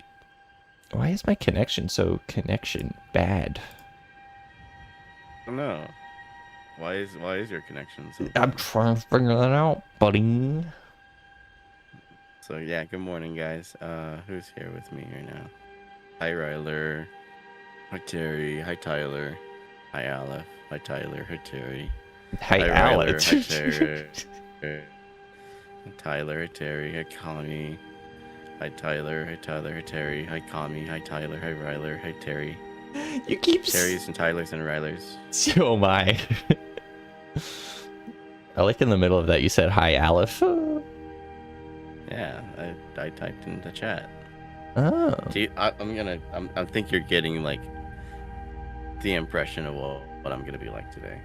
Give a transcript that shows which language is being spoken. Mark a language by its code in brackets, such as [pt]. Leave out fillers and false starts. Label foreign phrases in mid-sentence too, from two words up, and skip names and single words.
[en] Why is my connection so bad? I don't know. Why is your connection so bad? I'm trying to figure that out, buddy. So yeah, good morning guys. Who's here with me here now? Hi Ryler. Hi Terry. Hi Tyler. Hi Aleph. Hi Tyler. Hi Terry. Hi Aleph. Hi Terry. Hi Tyler. Hi Terry. Hi Connie. Hi Tyler. Hi Tyler. Hi Terry. Hi Connie. Hi Tyler. Hi Ryler. Hi Terry. You keep Terry's and Tyler's and Ryler's. Oh my. I like in the middle of that you said hi Aleph. Yeah, I typed in the chat. Oh. I think you're getting like the impression of what I'm gonna be like today.